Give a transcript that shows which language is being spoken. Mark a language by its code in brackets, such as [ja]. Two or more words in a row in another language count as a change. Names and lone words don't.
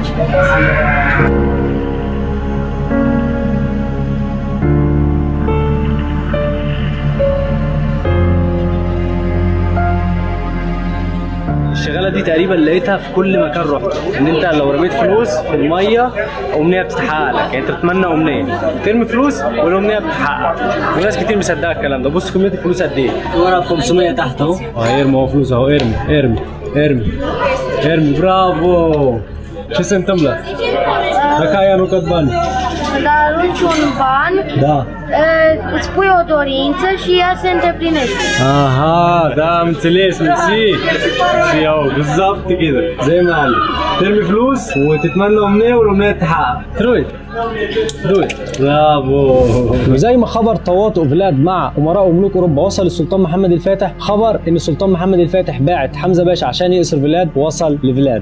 [ar] الشغاله دي تقريبا لقيتها في كل مكان رحت، ان انت لو رميت فلوس في الميه امنيه بتتحقق لك، يعني انت بتتمنى امنيه ترمي فلوس والامنيه بتتحقق، وناس كتير مصدقه الكلام ده. بص كميه الفلوس قد ايه، ورا 500 تحت اهو. هيرمي اهو فلوس اهو، ارمي ارمي ارمي ارمي، برافو. [ro] Ce se întâmplă? Dacă aia nu cad bani. Dar arunci un ban, Da. Îți pui o dorință și ea se îndeplinește. Aha, da, am înțeles, mersi. Și eu, [ar] بالظبط كده زي ما قال، ترمي فلوس وتتمنى امنيه والامنيه تتحقق. [ro] trei doi, برافو. [ar] وزي ما خبر تواطؤ فلاد مع امراء وملوك اوروبا وصل للسلطان محمد الفاتح، خبر ان السلطان محمد الفاتح باعت حمزه باشا عشان يأسر فلاد، وصل لفلاد.